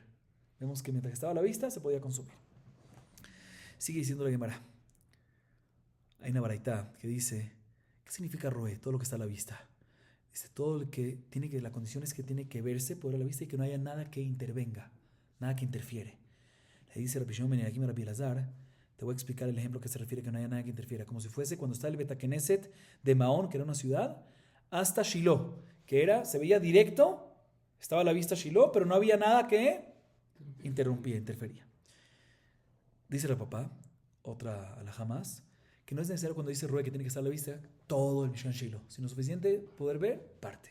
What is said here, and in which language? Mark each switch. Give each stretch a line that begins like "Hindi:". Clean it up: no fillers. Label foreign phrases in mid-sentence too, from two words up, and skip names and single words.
Spanish: Vemos que mientras estaba a la vista, se podía consumir. Sigue diciendo la Gemara. Hay una baraitá que dice, ¿qué significa roe? Todo lo que está a la vista. Dice, todo lo que tiene que, la condición es que tiene que verse por a la vista y que no haya nada que intervenga, nada que interfiere. Le dice Rabbi Shimon ben Eliakim a Rabbi Elazar, te voy a explicar el ejemplo que se refiere que no haya nada que interfiera, como si fuese cuando está el Betakeneset de Maón, que era una ciudad, hasta Shiloh, que se veía directo, estaba a la vista Shiloh, pero no había nada que interfería. Dice el papá, otra alajá más, que no es necesario cuando dice Rue que tiene que estar a la vista todo el Mishkan Shiloh, sino suficiente poder ver parte.